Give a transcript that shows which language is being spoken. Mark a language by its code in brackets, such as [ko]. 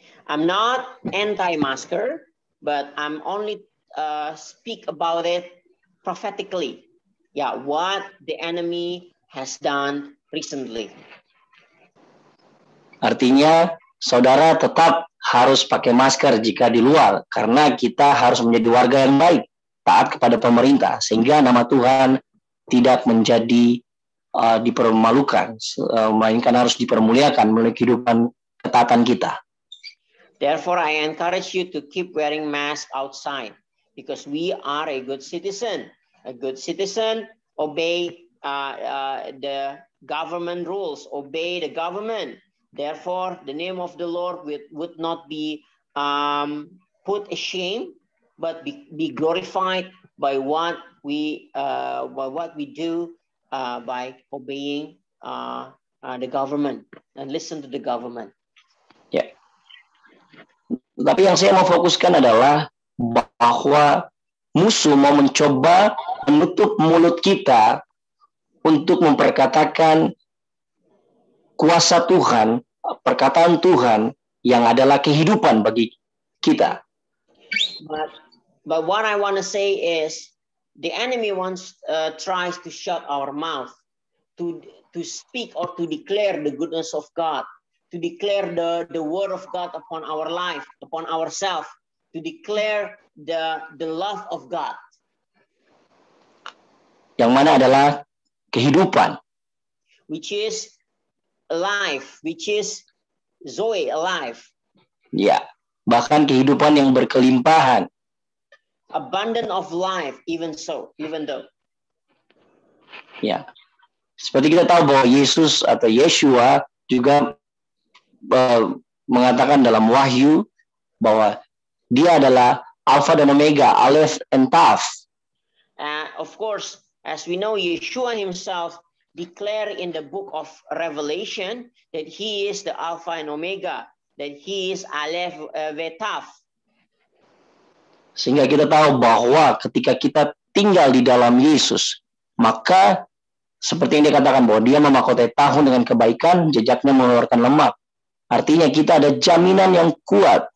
[en] I'm not anti-masker, but I'm only speak about it prophetically. What the enemy has done recently. [id] Artinya, saudara tetap harus pakai masker jika di luar, karena kita harus menjadi warga yang baik, taat kepada pemerintah, sehingga nama Tuhan tidak menjadi dipermalukan, melainkan harus dipermuliakan melalui kehidupan ketaatan kita. [en] Therefore, I encourage you to keep wearing mask outside, because we are a good citizen. A good citizen obey the government rules, obey the government. Therefore, the name of the Lord would not be put ashamed, but be glorified by what we do by obeying the government and listen to the government. [id] Ya. Tapi yang saya mau fokuskan adalah bahwa musuh mau mencoba menutup mulut kita untuk memperkatakan kuasa Tuhan, perkataan Tuhan yang adalah kehidupan bagi kita. [en] But what I want to say is, the enemy tries to shut our mouth, to speak or to declare the goodness of God, to declare the word of God upon our life, upon ourselves, to declare the love of God. [id] Yang mana adalah kehidupan. [en] Which is life, which is Zoe, alive. [id] Ya, bahkan kehidupan yang berkelimpahan. [en] Abundant of life, even though. [id] Ya, seperti kita tahu bahwa Yesus atau Yeshua juga mengatakan dalam Wahyu bahwa dia adalah Alpha dan Omega, Aleph and Taf. [en] Of course, as we know, Yeshua himself declared in the book of Revelation that he is the Alpha and Omega, that he is Aleph Taf. [id] Sehingga kita tahu bahwa ketika kita tinggal di dalam Yesus, maka seperti yang dikatakan bahwa dia memahkotai tahun dengan kebaikan, jejaknya mengeluarkan lemak. Artinya kita ada jaminan yang kuat.